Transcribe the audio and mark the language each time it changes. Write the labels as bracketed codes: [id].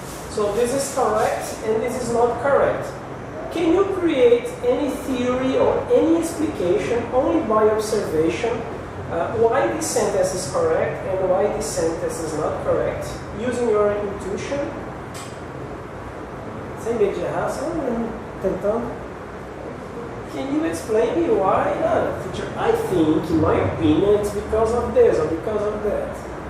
[en] So this is correct and this is not correct. Can you create any theory or any explication only by observation why this sentence is correct and why this sentence is not correct, using your intuition? [pt] Sem medo de errar, só tentando. [en] Can you explain me why? Teacher, I think, in my opinion, it's because of this or because of that.